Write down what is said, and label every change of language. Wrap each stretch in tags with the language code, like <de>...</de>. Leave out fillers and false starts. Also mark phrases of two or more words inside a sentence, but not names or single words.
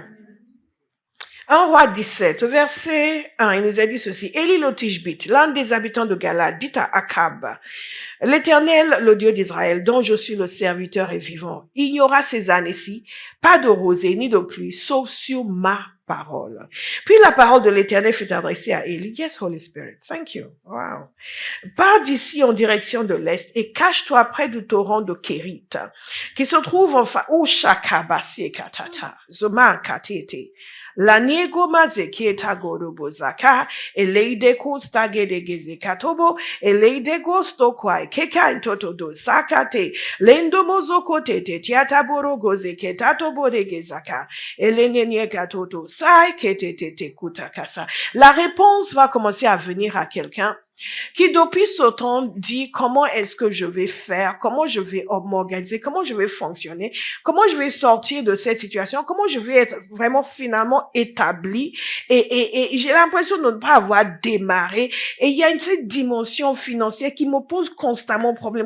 <fr>1 Roi 17, verset 1, il nous a dit ceci. Élie le Tishbite, l'un des habitants de Galade, dit à Akab, l'Éternel, le Dieu d'Israël, dont je suis le serviteur et vivant, il n'y aura ces années-ci pas de rosée ni de pluie, sauf sur ma parole. Puis la parole de l'Éternel fut adressée à Élie.</fr> <en>Yes, Holy Spirit. Thank you. Wow.</en> <fr>Pars d'ici en direction de l'Est et cache-toi près du torrent de Kérit, qui se trouve enfin au Shakabasi Katata, Zoma Katete. La niego mazeke tagorobo zaka, eleide kostage de geze katobo, eleide gosto kwai, keka intoto do sakate, lendo mozoko tete, tiataboro goze ketatobo de gezaka, elenenye katoto sai ketete kutakasa. La réponse va commencer à venir à quelqu'un qui depuis ce temps dit comment est-ce que je vais faire, comment je vais m'organiser, comment je vais fonctionner, comment je vais sortir de cette situation, comment je vais être vraiment finalement établi et j'ai l'impression de ne pas avoir démarré et il y a cette dimension financière qui me pose constamment problème.</fr>